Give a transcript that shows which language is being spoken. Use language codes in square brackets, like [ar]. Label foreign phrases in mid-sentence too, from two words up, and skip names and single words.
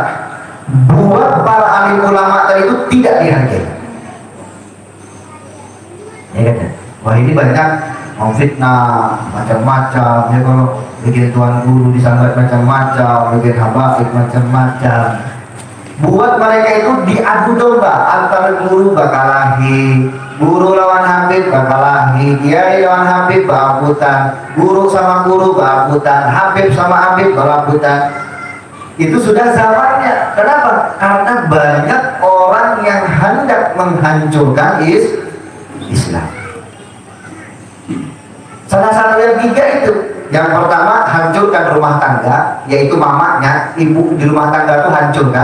[id] Buat para alim ulama tadi itu tidak dihargai. Ya kan? Wah, ini banyak memfitnah macam-macam. Ya, kalau bikin tuan guru disambat macam-macam, bikin habaib macam-macam. Buat mereka itu diadu domba antara guru bakalahi, guru lawan habib bakalahi, kiai lawan habib berabutan, guru sama guru berabutan, habib sama habib berabutan. Itu sudah zamannya. Kenapa? Karena banyak orang yang hendak menghancurkan Islam. Salah satu yang tiga itu. Yang pertama, hancurkan rumah tangga, yaitu mamanya, ibu di rumah tangga itu hancurkan.